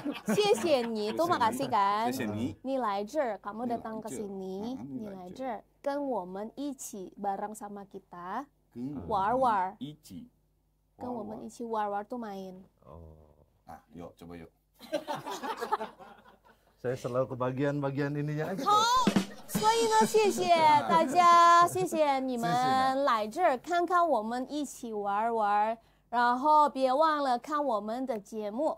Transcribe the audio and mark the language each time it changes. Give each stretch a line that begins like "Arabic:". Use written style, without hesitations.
Chinese: 谢谢你
Indonesian: itu makasih kan?
Chinese: 谢谢你你来这儿
Indonesian: kamu datang ke sini.
Chinese: 你来这儿跟我们一起
Indonesian: bareng sama kita
Chinese: 玩玩。跟我们一起玩玩
Indonesian: tuh main. Nah, yuk coba yuk. Saya selalu kebagian ininya aja.
Chinese: 所以呢，谢谢大家，谢谢你们来这儿看看我们一起玩玩，然后别忘了看我们的节目。